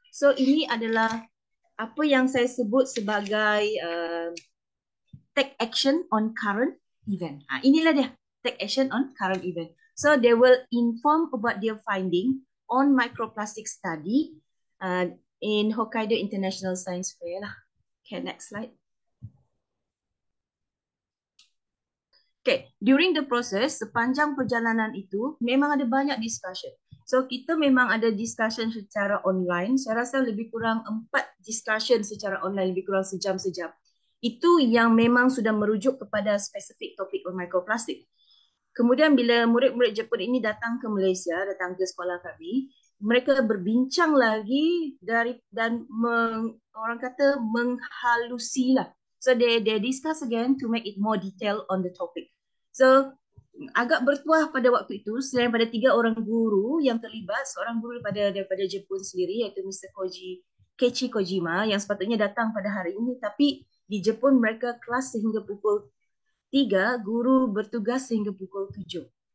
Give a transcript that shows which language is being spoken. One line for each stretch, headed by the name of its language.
Malay: So ini adalah apa yang saya sebut sebagai
English: take action on current event.
Malay: Inilah dia,
English: take action on current event. So they will inform about their finding on microplastic study in Hokkaido International Science Fair lah. Okay, next slide.
Malay: Okay,
English: during the process,
Malay: sepanjang perjalanan itu memang ada banyak discussion. So kita memang ada discussion secara online. Saya rasa lebih kurang 4 discussion secara online, lebih kurang sejam-sejam. Itu yang memang sudah merujuk kepada spesifik topik on microplastic. Kemudian bila murid-murid Jepun ini datang ke Malaysia, datang ke sekolah kami, mereka berbincang lagi dan orang kata menghalusi lah.
English: So they discuss again to make it more detailed on the topic.
Malay: So agak bertuah pada waktu itu, selain pada 3 orang guru yang terlibat, seorang guru daripada Jepun sendiri iaitu Mr. Keiichi Kojima yang sepatutnya datang pada hari ini, tapi di Jepun mereka kelas sehingga pukul 3, guru bertugas sehingga pukul 7.